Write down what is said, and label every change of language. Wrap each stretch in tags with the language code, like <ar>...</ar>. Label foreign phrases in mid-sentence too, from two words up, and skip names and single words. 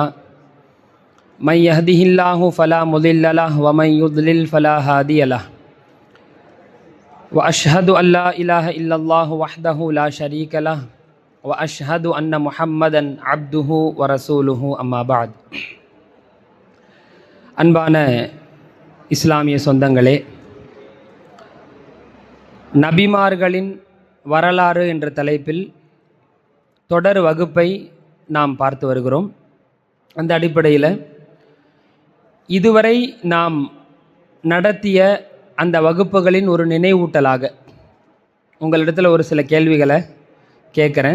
<ar>من يهده الله فلا مضل له ومن يضلل فلا هادي له. وأشهد أن لا إله إلا الله وحده لا شريك له وأشهد أن محمدا عبده ورسوله أما بعد.</ar> <ta>அன்பான இஸ்லாமிய சொந்தங்களே, நபிமார்களின் வரலாறு என்ற தலைப்பில் தொடர் வகுப்பை நாம் பார்த்து வருகிறோம். அந்த அடிப்படையில் இதுவரை நாம் நடத்திய அந்த வகுப்புகளின் ஒரு நினைவூட்டலாக உங்களிடத்தில் ஒரு சில கேள்விகளை கேட்குறேன்.</ta>